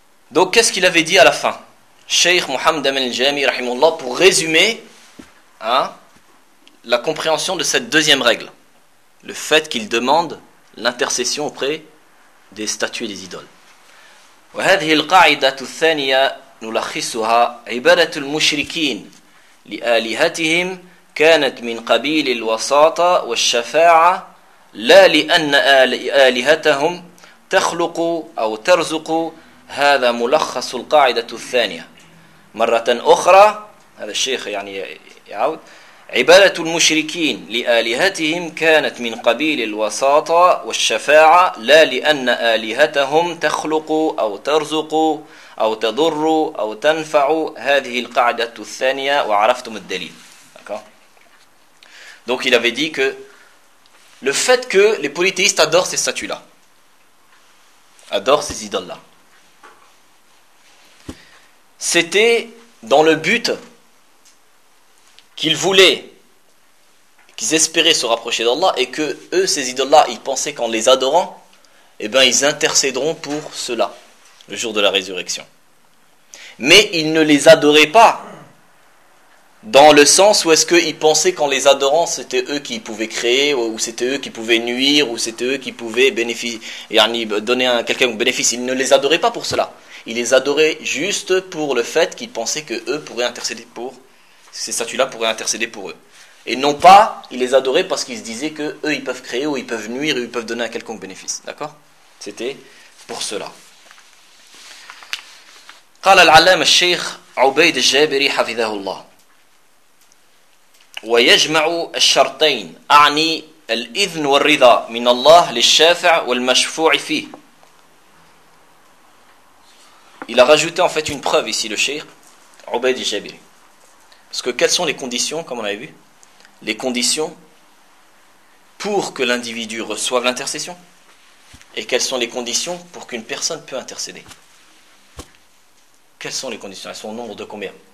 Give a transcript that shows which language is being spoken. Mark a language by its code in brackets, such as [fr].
[fr] Donc qu'est-ce qu'il avait dit à la fin, Sheikh Mohammed Ibn Al-Jami, rahimahullah, pour résumer la compréhension de cette deuxième règle, le fait qu'il demande l'intercession auprès des statues et des idoles. [ar] وهذه القاعدة الثانية نلخصها عبادة المشركين لآلهتهم كانت من قبيل الوساطة والشفاعة لا لأن آلهتهم تخلق أو ترزق هذا ملخص القاعدة الثانية مرة أخرى هذا الشيخ يعني يعود عبادة المشركين لآلهتهم كانت من قبيل الوساطة والشفاعة لا لأن آلهتهم تخلق أو ترزق أو تضر أو تنفع هذه القاعدة الثانية وعرفتم الدليل. [fr] D'accord. Donc il avait dit que le fait que les polythéistes adorent ces statues-là, adorent ces idoles-là, c'était dans le but qu'ils voulaient, qu'ils espéraient se rapprocher d'Allah, et que eux, ces idoles-là, ils pensaient qu'en les adorant, eh bien, ils intercéderont pour cela, le jour de la résurrection. Mais ils ne les adoraient pas, dans le sens où est-ce qu'ils pensaient qu'en les adorant, c'était eux qui pouvaient créer, ou c'était eux qui pouvaient nuire, ou c'était eux qui pouvaient donner à quelqu'un un bénéfice. Ils ne les adoraient pas pour cela. Ils les adoraient juste pour le fait qu'ils pensaient qu'eux pourraient intercéder pour ces statues-là pourraient intercéder pour eux. Et non pas, ils les adoraient parce qu'ils se disaient qu'eux, ils peuvent créer ou ils peuvent nuire ou ils peuvent donner un quelconque bénéfice. D'accord ? C'était pour cela. [ar] قال العلامة الشيخ عبيد الجابري حفظه الله ويجمع الشرطين أعني الإذن والرضا من الله للشافع والمشفوع فيه. [fr] Il a rajouté en fait une preuve ici, le Sheikh عبيد الجابري. Parce que quelles sont les conditions, comme on avait vu, les conditions pour que l'individu reçoive l'intercession, et quelles sont les conditions pour qu'une personne peut intercéder. Quelles sont les conditions? Elles sont au nombre de combien?